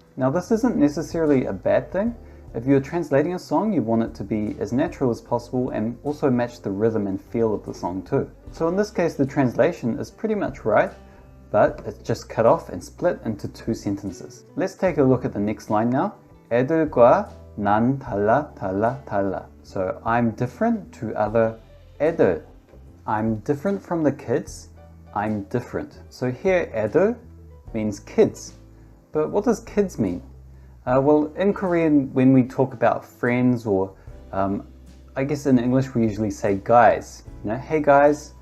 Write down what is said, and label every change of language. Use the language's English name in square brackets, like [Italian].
[English] Now this isn't necessarily a bad thing. If you're translating a song, you want it to be as natural as possible and also match the rhythm and feel of the song too. So in this case, the translation is pretty much right, but it's just cut off and split into two sentences. Let's take a look at the next line now. [Korean] 애들과 난 달라 달라 달라. [English] So I'm different to other 애들. I'm different from the kids. I'm different. So here 애들 means kids. But what does kids mean? Well, in Korean, when we talk about friends or I guess in English we usually say guys. You know, hey guys.